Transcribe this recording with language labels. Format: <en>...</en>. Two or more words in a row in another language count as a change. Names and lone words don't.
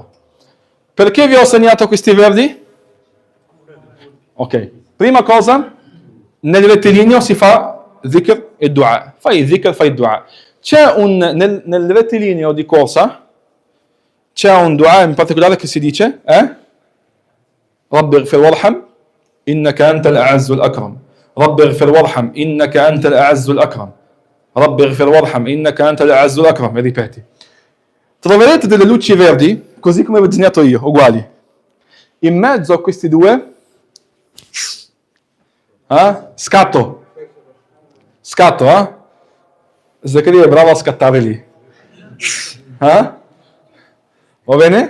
<it>Perché vi ho segnato questi verdi? Ok. Prima cosa, nel rettilineo si fa dhikr e dua. Fai dhikr, fai dua. C'è nel rettilineo di corsa, c'è un dua in particolare che si dice,</it> <ar>رب اغفر وارحم، إنك أنت الأعز الأكرم. رب اغفر وارحم، إنك أنت الأعز الأكرم. رب اغفر وارحم، إنك أنت الأعز الأكرم.</ar> <it>E ripeti. Troverete delle luci verdi, così come ho disegnato io, uguali. In mezzo a questi due, scatto, Zaccaria è bravo a scattare lì. Va bene?</it>